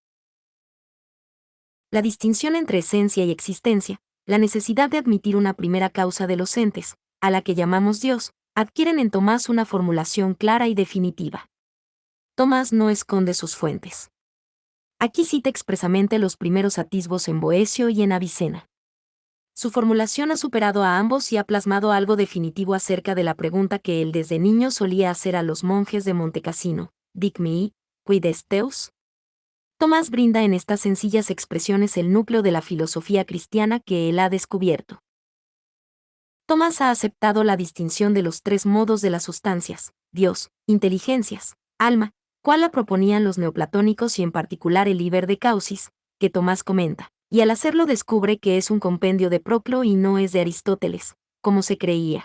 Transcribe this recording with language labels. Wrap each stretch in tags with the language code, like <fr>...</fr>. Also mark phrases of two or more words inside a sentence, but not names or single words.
<es>La distinción entre esencia y existencia, la necesidad de admitir una primera causa de los entes, a la que llamamos Dios, adquieren en Tomás una formulación clara y definitiva. Tomás no esconde sus fuentes. Aquí cita expresamente los primeros atisbos en Boecio y en Avicena. Su formulación ha superado a ambos y ha plasmado algo definitivo acerca de la pregunta que él desde niño solía hacer a los monjes de Montecassino:</es> <la>Dic mihi, quid est Deus?</la> <es>Tomás brinda en estas sencillas expresiones el núcleo de la filosofía cristiana que él ha descubierto. Tomás ha aceptado la distinción de los tres modos de las sustancias, Dios, inteligencias, alma, cual la proponían los neoplatónicos y en particular el Liber de Causis, que Tomás comenta, y al hacerlo descubre que es un compendio de Proclo y no es de Aristóteles, como se creía.</es>